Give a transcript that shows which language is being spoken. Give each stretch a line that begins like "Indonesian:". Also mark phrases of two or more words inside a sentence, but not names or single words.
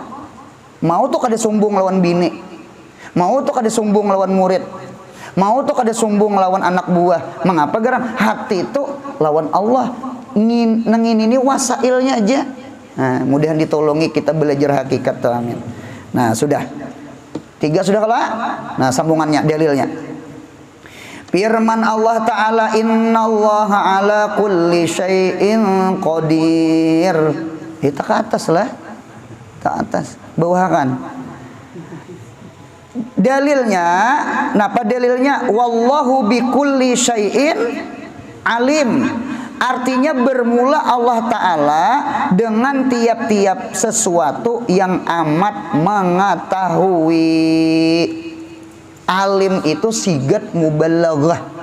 Banjar: Mau tuh kada sombong lawan bini, mau tuh kada sombong lawan murid, mau tuh kada sombong lawan anak buah.
Indonesian: Mengapa garam? Hati itu lawan Allah.
Banjar: Nengin ini wasailnya aja. Nah, mudahan ditolongi kita belajar hakikat tuh, amin.
Indonesian: Nah, sudah 3 sudah kalah. Nah, sambungannya, dalilnya.
Arabic: Firman الله تعالى، إن الله على كل شيء قدير.
Indonesian: Kita ke atas lah. Ke atas. Bawakan.
Banjar: Dalilnya, napa dalilnya?
Arabic: والله بكل شيء عليم.
Indonesian: Artinya bermula
Arabic: الله تعالى
Indonesian: dengan tiap-tiap sesuatu yang amat mengetahui. Alim itu
Arabic: صيغة مبالغة.